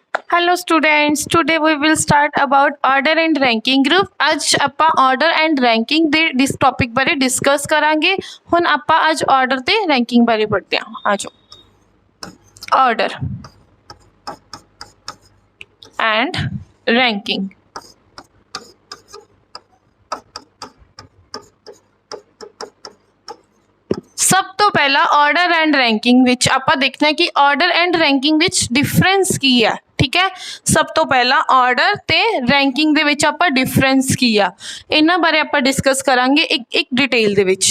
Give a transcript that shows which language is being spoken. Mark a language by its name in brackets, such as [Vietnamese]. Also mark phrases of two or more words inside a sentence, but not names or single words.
[English] Hello students, today we will start about order and ranking group। [Punjabi] ਅੱਜ ਆਪਾਂ [English] order and ranking [Punjabi] ਦੇ ਇਸ topic ਬਾਰੇ discuss ਕਰਾਂਗੇ। ਹੁਣ ਆਪਾਂ ਅੱਜ [English] order ਤੇ ranking [Punjabi] ਬਾਰੇ ਪੜ੍ਹਦੇ ਹਾਂ। [English] ਆਜੋ order and ranking। [Punjabi] ਸਭ ਤੋਂ ਪਹਿਲਾ [English] order and ranking [Punjabi] ਵਿੱਚ ਆਪਾਂ ਦੇਖਣਾ ਹੈ ਕਿ [English] order and ranking [Punjabi] ਵਿੱਚ ਡਿਫਰੈਂਸ ਕੀ ਹੈ। ਠੀਕ ਹੈ, ਸਭ ਤੋਂ ਪਹਿਲਾ ਆਰਡਰ ਤੇ ਰੈਂਕਿੰਗ ਦੇ ਵਿੱਚ ਆਪਾਂ ਡਿਫਰੈਂਸ ਕੀ ਆ ਇਨ੍ਹਾਂ ਬਾਰੇ ਆਪਾਂ ਡਿਸਕਸ ਕਰਾਂਗੇ ਇੱਕ ਇੱਕ ਡਿਟੇਲ ਦੇ ਵਿੱਚ।